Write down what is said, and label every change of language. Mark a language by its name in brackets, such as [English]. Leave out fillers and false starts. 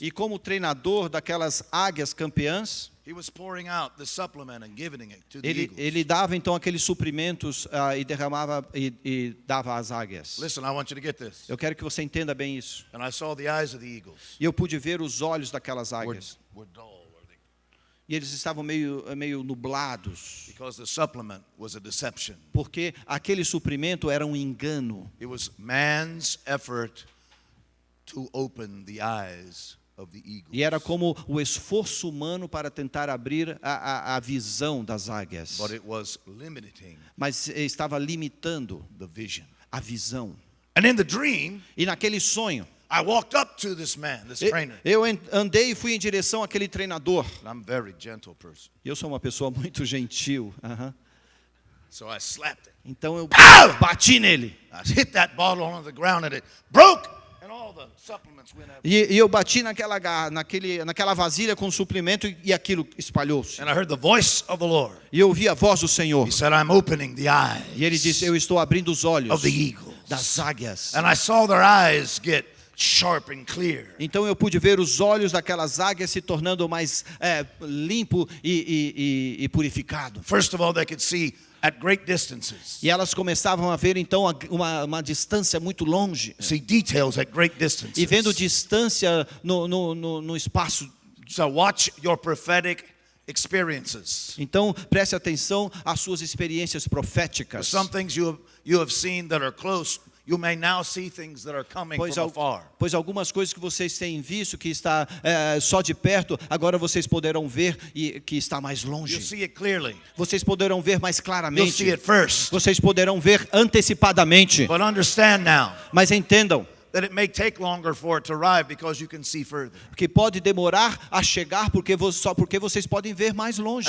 [Portuguese] E como treinador daquelas águias campeãs, [English] He was pouring out the supplement and giving it to the eagles. [Portuguese] ele dava então aqueles suprimentos e derramava e dava às águias. [English] Listen, I want you to get this. [Portuguese] Eu quero que você entenda bem isso. [English] And I saw the eyes of the eagles [Portuguese] E eu pude ver os olhos daquelas [English] were [Portuguese] águias. [English] dull, [Portuguese] E eles estavam meio nublados, [English] because the supplement was a deception. [Portuguese] porque aquele suprimento era um engano. [English] It was man's effort to open the eyes of the eagles. [Portuguese] E era como o esforço humano para tentar abrir a visão das águias. [English] But it was limiting [Portuguese] Mas estava limitando [English] the vision. [Portuguese] a visão. [English] And in the dream, [Portuguese] E naquele sonho, [English] I walked up to this man, this trainer. [Portuguese] eu andei e fui em direção àquele treinador. [English] And I'm a very gentle person. [Portuguese] Eu sou uma pessoa muito gentil. [English] So I slapped it. [Portuguese] Então eu bati nele. [English] I hit that bottle on the ground and it broke, and all the supplements went out. [Portuguese] E eu bati naquela vasilha com suplemento e aquilo espalhou-se. [English] And I heard the voice of the Lord. [Portuguese] E eu ouvi a voz do Senhor. [English] He said, I'm opening the eyes [Portuguese] E ele disse, eu estou abrindo os olhos [English] of the eagles. [Portuguese] das águias. [English] And I saw their eyes get sharp and clear. [Portuguese] Então eu pude ver os olhos daquelas águias se tornando mais limpo e purificado. [English] First of all, they could see at great distances. [Portuguese] E elas começavam a ver então uma distância muito longe. [English] See details at great distances. [Portuguese] E vendo distância no espaço. [English] So watch your prophetic experiences. [Portuguese] Então preste atenção às suas experiências proféticas. [English] Some things you have seen that are close, you may now see things that are coming from afar. [Portuguese] Pois algumas coisas que vocês têm visto que está só de perto, agora vocês poderão ver que está mais [English] You'll [Portuguese] longe. [English] see it clearly. [Portuguese] Vocês poderão ver mais [English] You'll [Portuguese] claramente. [English] see it first. [Portuguese] Vocês poderão ver antecipadamente. [English] But understand now, [Portuguese] Mas entendam, [English] that it may take longer for it to arrive because you can see further. [Portuguese] Que pode demorar a chegar só porque vocês podem ver mais longe.